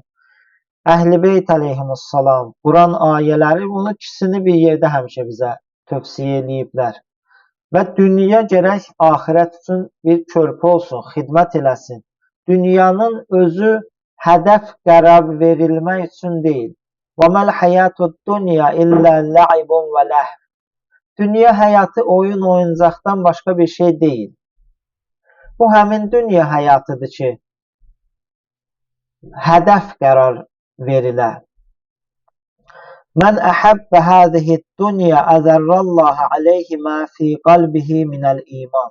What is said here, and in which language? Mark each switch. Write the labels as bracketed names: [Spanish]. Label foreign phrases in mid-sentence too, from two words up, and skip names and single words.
[Azerbaijani] Əhl-i Beyt əleyhimussalam, Quran ayələri bunu ikisini bir yerdə həmişə bizə tövsiyə ediblər. Və dünya gərək axirət üçün bir körpü olsun, xidmət eləsin. Dünyanın özü hədəf qərar verilmək üçün deyil. [Arabic] وَمَا الْحَيَاةُ الدُّنْيَا إِلَّا لَعِبٌ وَلَهْوٌ. [Azerbaijani] Dünya həyatı oyun oyuncaqdan başqa bir şey deyil. Bu həmin dünya həyatıdır ki, hədəf qərar verilə. [Arabic] من أحب هذه الدنيا أضر الله عليه ما في قلبه من الإيمان.